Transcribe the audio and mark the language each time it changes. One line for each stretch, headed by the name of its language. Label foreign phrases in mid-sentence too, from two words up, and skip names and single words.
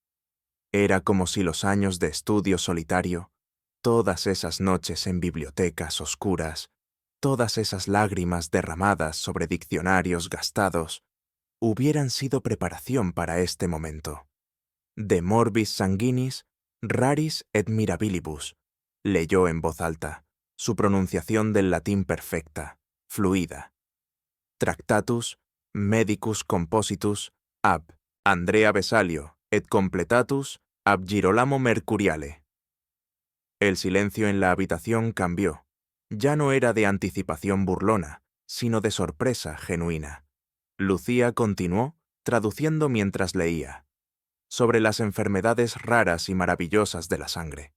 Spanish: Era como si los años de estudio solitario, todas esas noches en bibliotecas oscuras, todas esas lágrimas derramadas sobre diccionarios gastados, hubieran sido preparación para este momento.
Latin: «De morbis sanguinis, raris et mirabilibus»,
Spanish: leyó en voz alta, su pronunciación del latín perfecta, fluida.
Latin: «Tractatus, medicus compositus, ab Andrea Vesalio, et completatus, ab Girolamo Mercuriale».
Spanish: El silencio en la habitación cambió. Ya no era de anticipación burlona, sino de sorpresa genuina. Lucía continuó, traduciendo mientras leía. «Sobre las enfermedades raras y maravillosas de la sangre.